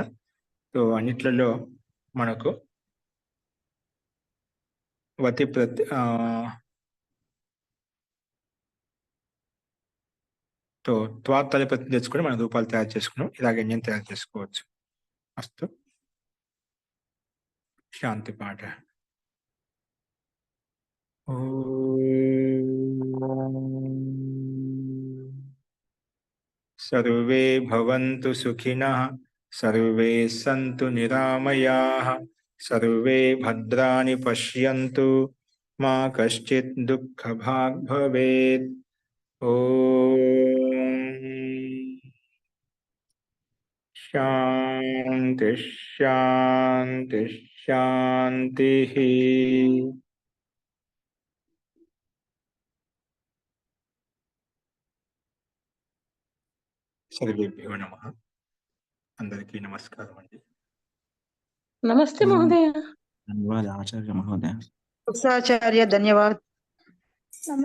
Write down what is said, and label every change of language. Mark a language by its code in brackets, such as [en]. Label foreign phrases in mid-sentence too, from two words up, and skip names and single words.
[te] సో అన్నిట్లలో మనకు వతి ప్రతి త్వాత్తల ప్రతి తెచ్చుకొని మనం రూపాలు తయారు చేసుకున్నాం. ఇలాగే అన్యం తయారు చేసుకోవచ్చు. అస్తు, శాంతి పాఠ. [sa] सर्वे भवन्तु सुखिनः, सर्वे सन्तु निरामयाः, सर्वे भद्राणि पश्यन्तु, मा कश्चित् दुःखभाग् भवेत्. ओम शांति शांति शांतिः. सर्वेभ्यो नमः. [te] అందరికీ నమస్కారం అండి. [sa] नमस्ते महोदय. धन्यवाद आचार्य महोदय. आचार्य धन्यवाद.